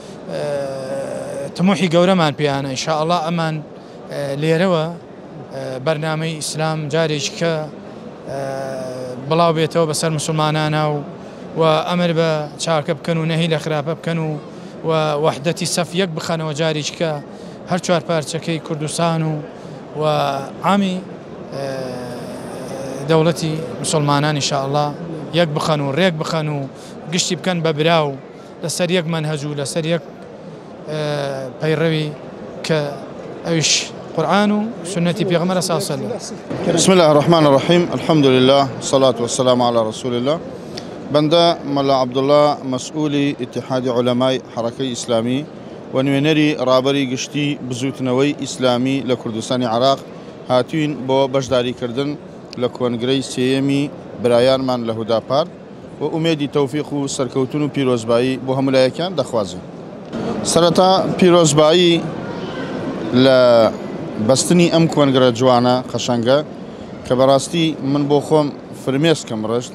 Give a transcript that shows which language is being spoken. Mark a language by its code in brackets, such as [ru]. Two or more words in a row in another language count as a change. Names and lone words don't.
[ckb] تموحی گەورەمان پێیانە ئینشاءڵڵا ئەمان لێرەوە بەرنامەی ئیسلام جارێکی کە بڵاو بێتەوە بەسەر مسلمانانە و ئەمر بە چاکە بکەن و نەهی لە خراپە بکەن و وەحدەتی سەف یەک بخەنەوە جارێکی کە هەر چوار پارچەکەی کوردستان و عامی دەوڵەتی مسلمانان ئینشاءڵڵا یەک بخەن و ڕێک بخەن و گشتی بکەن بە براو لەسەر یەک مەنهەج و لەسەر یەک پەیڕەوی کە ئەویش قورآن و سنەتی پێغەمبەر [ar] صلی الله علیه وسلم. بسم الله الرحمن الرحیم الحمد لله والصلاة والسلام على رسول الله. [fa] بنده ملا عبدالله مسئولی اتحاد علمای حرکه اسلامی [ckb] و نوێنەری ڕابەری گشتی بزوتنەوەی ئیسلامی لە کوردستانی عراق هاتوین بۆ بەشداریکردن لە کۆنگرەی سێیەمی برایانمان لە هوداپار و ئومێدی تەوفیق و سەرکەوتن و پیرۆزبایی بۆ هەمولایەکان دەخوازم. سەرەتا پیرۆزبایی لە بەستنی ئەم کۆنگرە جوانە قەشەنگە کە بەڕاستی من بۆ خۆم فرمێسکەم ڕشت